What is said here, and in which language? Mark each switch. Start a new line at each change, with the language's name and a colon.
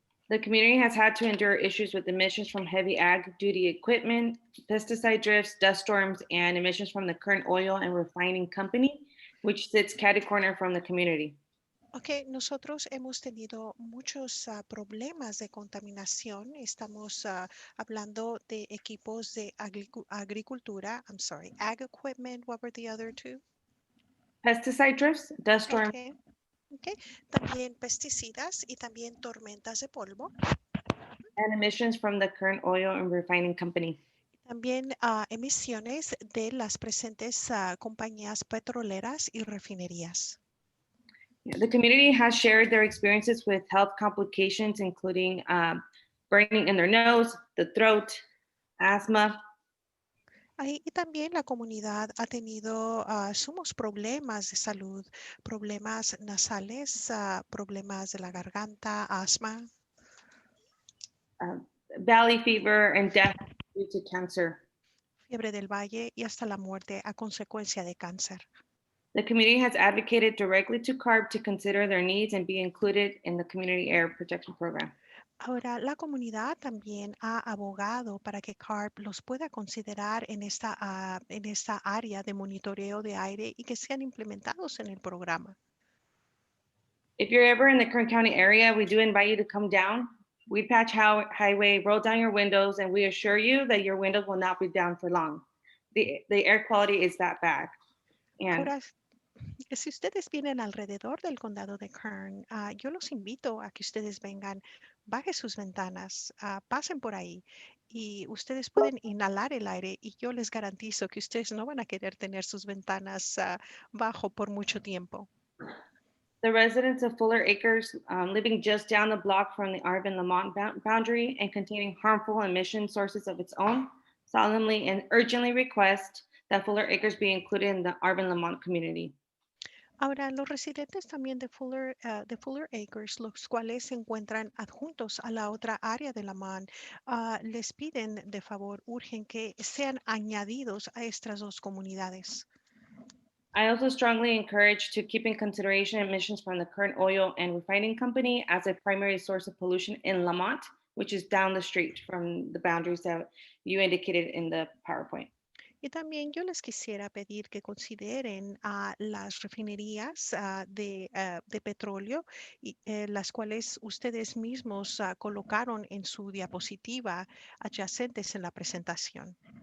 English: The community has had to endure issues with emissions from heavy ag duty equipment, pesticide drifts, dust storms, and emissions from the current oil and refining company, which sits catty-corner from the community.
Spanish: Ok, nosotros hemos tenido muchos problemas de contaminación. Estamos hablando de equipos de agricultura.
English: I'm sorry, ag equipment. What were the other two? Pesticide drifts, dust storms. Okay.
Spanish: También pesticidas y también tormentas de polvo.
English: And emissions from the current oil and refining company.
Spanish: También emisiones de las presentes compañías petroleras y refinerías.
English: The community has shared their experiences with health complications, including burning in their nose, the throat, asthma.
Spanish: Y también la comunidad ha tenido sumos problemas de salud, problemas nasales, problemas de la garganta, asma.
English: Valley fever and death due to cancer.
Spanish: Fiebre del valle y hasta la muerte a consecuencia de cáncer.
English: The community has advocated directly to CARB to consider their needs and be included in the Community Air Protection Program.
Spanish: Ahora, la comunidad también ha abogado para que CARB los pueda considerar en esta área de monitoreo de aire y que sean implementados en el programa.
English: If you're ever in the Kern County area, we do invite you to come down. Weed Patch Highway, roll down your windows, and we assure you that your windows will not be down for long. The air quality is that bad. And
Spanish: ahora, si ustedes vienen alrededor del condado de Kern, yo los invito a que ustedes vengan, bajen sus ventanas, pasen por ahí y ustedes pueden inhalar el aire y yo les garantizo que ustedes no van a querer tener sus ventanas bajo por mucho tiempo.
English: The residents of Fuller Acres living just down the block from the Arvind Lamont boundary and containing harmful emission sources of its own solemnly and urgently request that Fuller Acres be included in the Arvind Lamont community.
Spanish: Ahora, los residentes también de Fuller Acres, los cuales se encuentran adjuntos a la otra área de Lamont, les piden de favor, urgen que sean añadidos a estas dos comunidades.
English: I also strongly encourage to keep in consideration emissions from the current oil and refining company as a primary source of pollution in Lamont, which is down the street from the boundaries that you indicated in the PowerPoint.
Spanish: Y también yo les quisiera pedir que consideren a las refinerías de petróleo, las cuales ustedes mismos colocaron en su diapositiva adyacentes en la presentación.